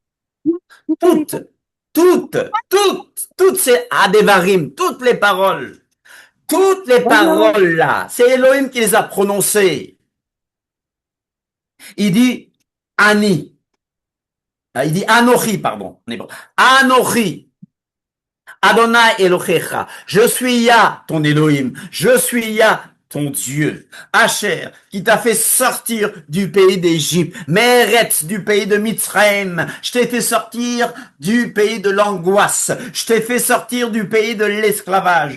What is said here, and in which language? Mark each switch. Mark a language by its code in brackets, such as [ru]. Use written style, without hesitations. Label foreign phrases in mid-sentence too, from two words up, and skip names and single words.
[fr] Toutes ces adevarim, toutes les paroles là, c'est Elohim qui les a prononcées. Il dit Ani. Il dit Anochi, pardon. Anochi. [he] אדני אלהיך. [fr] Je suis Yah, ton Elohim. Je suis Yah, ton Dieu. Asher, qui t'a fait sortir du pays d'Égypte. Meretz, du pays de Mitzrayim. Je t'ai fait sortir du pays de l'angoisse. Je t'ai fait sortir du pays de l'esclavage.